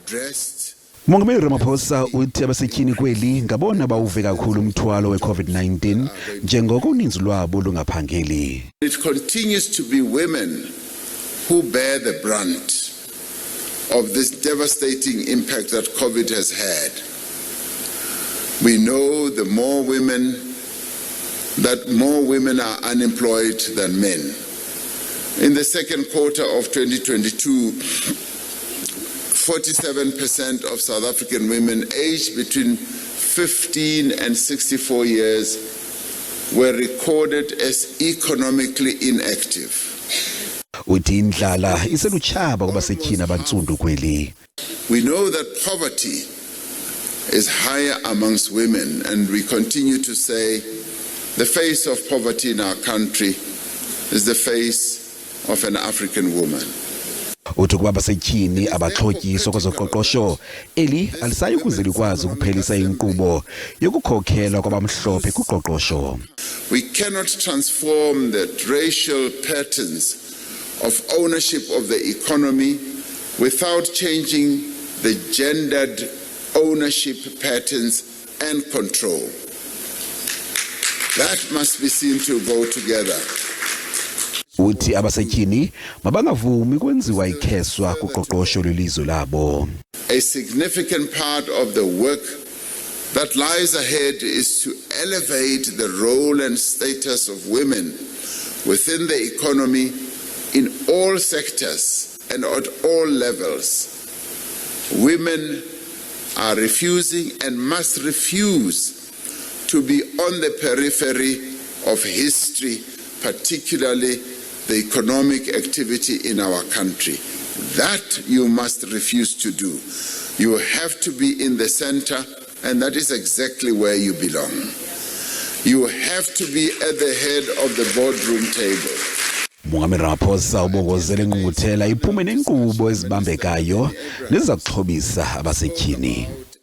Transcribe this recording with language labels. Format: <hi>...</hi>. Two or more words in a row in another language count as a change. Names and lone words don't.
<en>addressed.</en> <xh>Umongameli Ramaphosa uthi abasetyhini kweli ngabona baluve kakhulu umthwalo we-COVID-19 njengoko uninzi lwabo lungaphangeli.</xh> <en>It continues to be women who bear the brunt of this devastating impact that COVID has had. We know more women are unemployed than men. In the second quarter of 2022, 47% of South African women aged between 15 and 64 years were recorded as economically inactive.</en> <xh>Uthi indlala iselutshaba kwabasetyhini abantsundu kweli.</xh> <en>We know that poverty is higher amongst women, and we continue to say the face of poverty in our country is the face of an African woman.</en> <xh>Uthi kuba abasetyhini abaxhotyiswa kwezoqoqosho eli alisayi kuze likwazi ukuphelisa inkqubo yokukhokhela kwabamhlophe kuqoqosho.</xh> <en>We cannot transform the racial patterns of ownership of the economy without changing the gendered ownership patterns and control. That must be seen to go together.</en> <xh>Uthi abasetyhini mabangavumi kwenziwa ikheswa kuqoqosho lwelizwe labo.</xh> <en>A significant part of the work that lies ahead is to elevate the role and status of women within the economy in all sectors and at all levels. Women are refusing and must refuse to be on the periphery of history, particularly the economic activity in our country. That you must refuse to do. You have to be in the center, and that is exactly where you belong. You have to be at the head of the boardroom table.</en> <xh>Umongameli Ramaphosa ubongozele ngqungquthela iphume nenkqubo ezibambekayo neziza kuxhobisa abasetyhini.</xh>